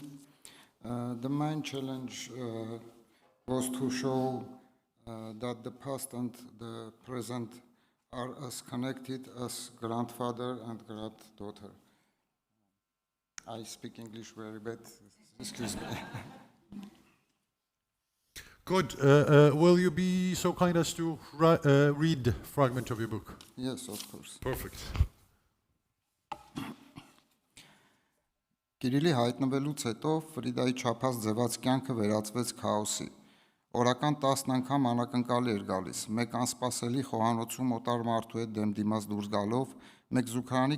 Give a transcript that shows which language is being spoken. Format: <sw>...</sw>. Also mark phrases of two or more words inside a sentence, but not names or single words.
<en>The main challenge was to show that the past and the present are as connected as grandfather and granddaughter. I speak English very bad, excuse me. Good. Will you be so kind as to read a fragment of your book? Yes, of course. Perfect.</en> <hy>Կիրիլի հայտնվելուց հետո Ֆրիդայի չափած ձևած կյանքը վերածվեց քաոսի։ Օրական 10 անգամ անակնկալի էր գալիս, մեկ անսպասելի խոհանոցում օտար մարդու հետ դեմ դիմաց դուրս գալով, մեկ զուգարանի</hy>